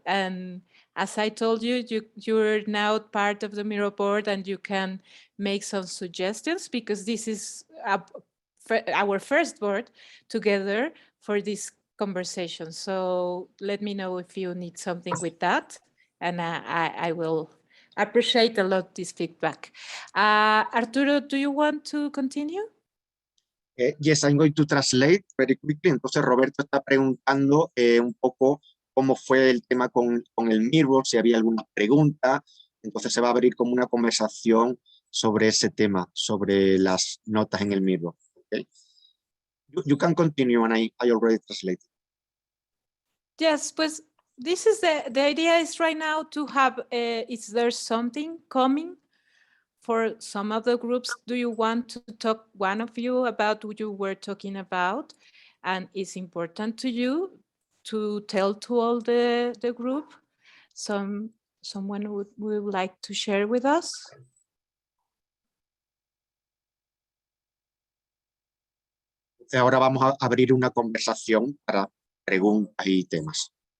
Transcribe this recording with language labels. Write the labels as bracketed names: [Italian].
[English] And as I told you, you're now part of the mirror board and you can make some suggestions, because this is our first board together for this conversation. So let me know if you need something with that, and I will appreciate a lot this feedback. Arturo, do you want to continue? Yes, I'm going to translate very quickly. [Spanish] Entonces, Roberto está preguntando un poco cómo fue el tema con el mirror, si había alguna pregunta. Entonces, se va a abrir como una conversación sobre ese tema, sobre las notas en el Miro. [English] Okay? You can continue, and I already translated. Yes, pues this is the idea is right now to have, is there something coming for some of the groups? Do you want to talk, one of you, about what you were talking about? And it's important to you to tell to all the group? Someone would like to share with us? [Spanish] Ahora vamos a abrir una conversación para preguntas y temas.